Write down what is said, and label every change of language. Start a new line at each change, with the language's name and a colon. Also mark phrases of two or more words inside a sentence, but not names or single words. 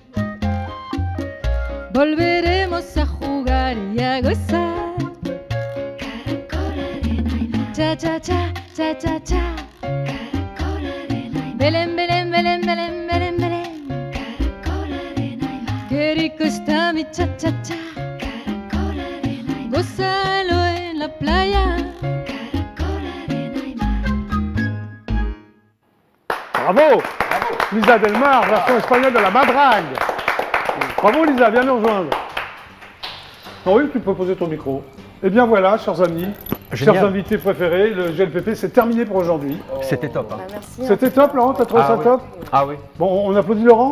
Spanish: Volveremos a jugar y a gozar. Cha cha cha, cha cha cha. Belén, Belén, Belén, Belén, Belén, Belén. Qué rico está mi cha cha cha. Gózalo en la playa. Bravo, Lisa Del Mar,
French: version espagnole de la Madrague. Bravo Lisa, viens nous rejoindre. Non, oui, tu peux poser ton micro. Et bien voilà, chers amis, Génial. chers invités préférés, le GLPP c'est terminé pour aujourd'hui. C'était top. Hein. Bah, merci. C'était top Laurent, t'as trouvé ça oui. top? Ah oui. Bon, on applaudit Laurent.